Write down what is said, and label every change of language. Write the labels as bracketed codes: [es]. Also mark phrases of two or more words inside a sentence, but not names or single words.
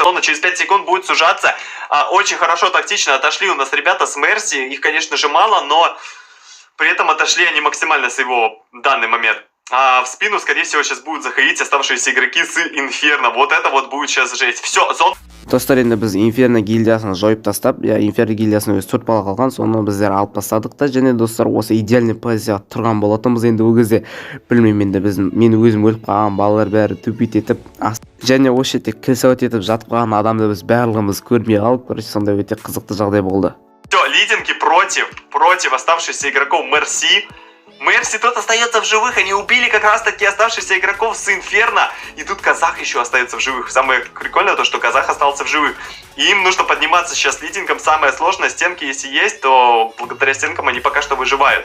[ru] Он через 5 секунд будет сужаться. Очень хорошо, тактично отошли у нас ребята с Мерси. Их, конечно же, мало, но при этом отошли они максимально с его в данный момент. В спину, скорее всего, сейчас будут заходить оставшиеся игроки с Инферно. Вот это вот будет сейчас жесть. Все, зон... [kk] Достар, енді біз Inferno гильдиясын жойып тастап, Inferno гильдиясын өзі 4 бала қалған, соны біздер алып тастадық та, және достар, осы идеальный позицияға тұрған болатынбыз. Енді ол кезде білмеймін, енді мен өзім өліп қалған, балалар бәрі тупит етіп, және осы жерде кілсауат етіп жатып қалған адамды біз барлығымыз көрмей қалып, короче, сондай өте қызықты жағдай болды. [ru] Все, лидинги против оставшихся игроков Мерси. Мерси тут остается в живых, они убили как раз таки оставшихся игроков с Инферно, и тут казах еще остается в живых. Самое прикольное то, что казах остался в живых. И им нужно подниматься сейчас лидингом. Самое сложное, стенки если есть, то благодаря стенкам они пока что выживают.